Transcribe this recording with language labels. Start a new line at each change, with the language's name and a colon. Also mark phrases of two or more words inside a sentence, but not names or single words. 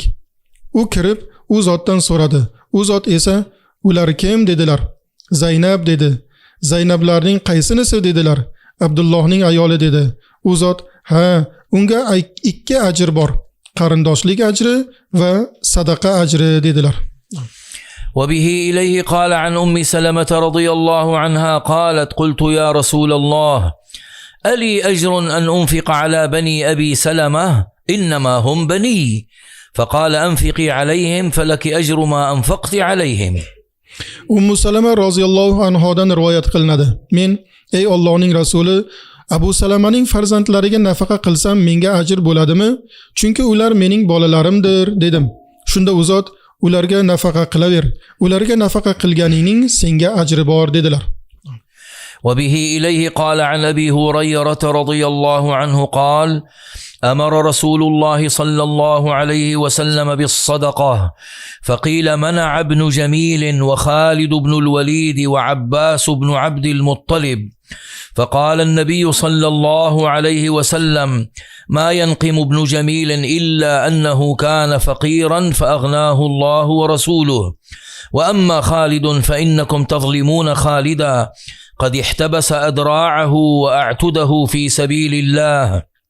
Uzbek: U kirib, u zotdan so'radi. U zot esa, ular kim dedilar. Zaynab dedi. Zaynablarning qaysinisi dedilar. Abdullohning ayoli dedi. U zot, ha, unga 2 ajr bor. Qarindoshlik ajri va sadaqa ajri dedilar.
Arabic: وبه إليه قال عن أم سلمة رضي الله عنها قالت قلت يا رسول الله ألي أجر أن أنفق على بني أبي سلمة إنما هم بني فقال أنفقي عليهم فلك أجر ما أنفقت عليهم.
Uzbek: Salama
Arabic: رضي الله عنها
Uzbek: rivoyat qilinadi. Men ey Allohning rasuli, Abu Salamaning farzandlariga nafaqa qilsam menga ajr bo'ladimi? Chunki ular mening bolalarimdir dedim. Shunda u zot ularga nafaqa qilaver. Ularga nafaqa qilganingning senga ajri bor dedilar.
Arabic: وبه إليه قال عن أبي هريرة رضي الله عنه قال أمر رسول الله صلى الله عليه وسلم بالصدقة فقيل منع ابن جميل وخالد بن الوليد وعباس بن عبد المطلب فقال النبي صلى الله عليه وسلم ما ينقم ابن جميل إلا أنه كان فقيرا فأغناه الله ورسوله وأما خالد فإنكم تظلمون خالدا قد احتبس أدراعه وأعتده في سبيل الله